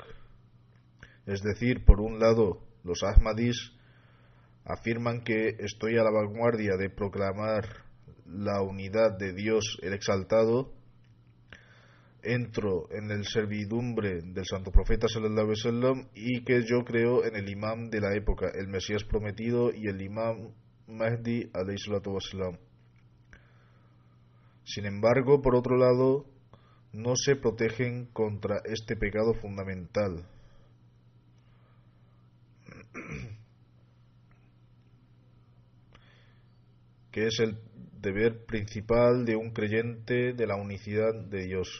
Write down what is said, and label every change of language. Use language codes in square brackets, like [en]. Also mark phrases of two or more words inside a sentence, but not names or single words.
[es] Es decir, por un lado, los Ahmadís afirman que estoy a la vanguardia de proclamar la unidad de Dios el Exaltado, entro en el servidumbre del Santo Profeta [ar] صلى الله عليه وسلم [es] y que yo creo en el imam de la época, el Mesías prometido y el imam Mahdi [ar] عليه الصلاة والسلام. [es] Sin embargo, por otro lado, no se protegen contra este pecado fundamental, que es el deber principal de un creyente de la unicidad de Dios.